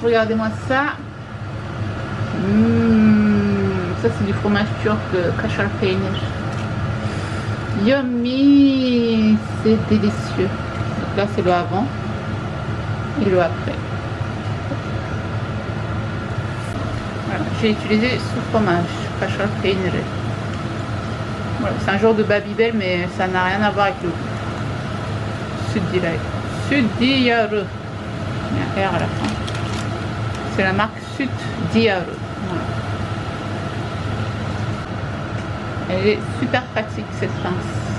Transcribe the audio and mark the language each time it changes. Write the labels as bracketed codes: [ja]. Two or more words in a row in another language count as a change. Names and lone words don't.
[fr] Regardez-moi ça. Ça c'est du fromage turc, [tr] kaşar peynir. [fr] Yummy, c'est délicieux. Donc là c'est le avant et le après. Voilà, j'ai utilisé ce fromage, [tr] kaşar peynir. [fr] Voilà, c'est un genre de Babybel mais ça n'a rien à voir avec le Süddiyarı. Süddiyarı. Il y a R à la fin. C'est la marque Süddiyarı. Voilà. Elle est super pratique cette pince.